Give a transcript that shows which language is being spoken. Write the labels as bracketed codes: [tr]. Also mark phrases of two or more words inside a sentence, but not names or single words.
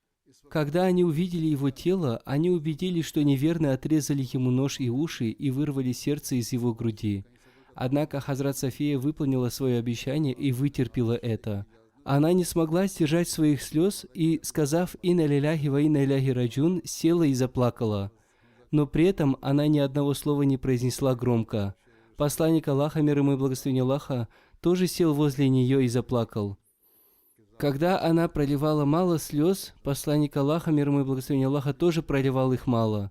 [ru] Когда они увидели его тело, они убедились, что неверно отрезали ему нос и уши и вырвали сердце из его груди. Однако Хазрат София выполнила свое обещание и вытерпела это. Она не смогла сдержать своих слез и, сказав [ar] «إنا لله وإنا إليه راجعون», [ru] села и заплакала. Но при этом она ни одного слова не произнесла громко. Посланник Аллаха, мир ему и благословение Аллаха, тоже сел возле нее и заплакал. Когда она проливала мало слез, посланник Аллаха, мир ему и благословение Аллаха, тоже проливал их мало.